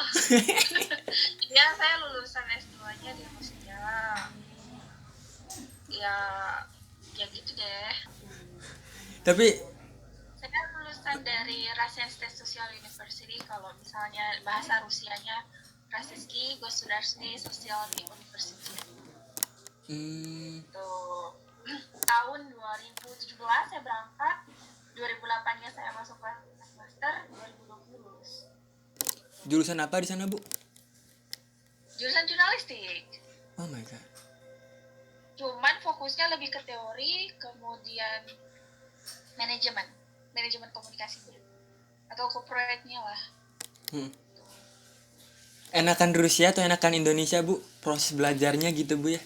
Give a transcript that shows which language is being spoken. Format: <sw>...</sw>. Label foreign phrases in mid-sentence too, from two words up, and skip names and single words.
<id>Ya saya lulusan S2-nya di Rusia. Ya gitu deh. Tapi Saya lulusan dari Russian State Social University. Kalau misalnya bahasa Rusianya Российский государственный социальный университет. Tuh. Tahun 2017 saya berangkat, 2008-nya saya masuk kelas master, 2020 lulus. Jurusan apa di sana Bu? Jurusan jurnalistik.</id> <en>Oh my god.</en> <id>Cuman fokusnya lebih ke teori, kemudian manajemen komunikasinya atau corporate-nya lah. Enakan Rusia atau enakan Indonesia Bu? Proses belajarnya gitu Bu ya?</id>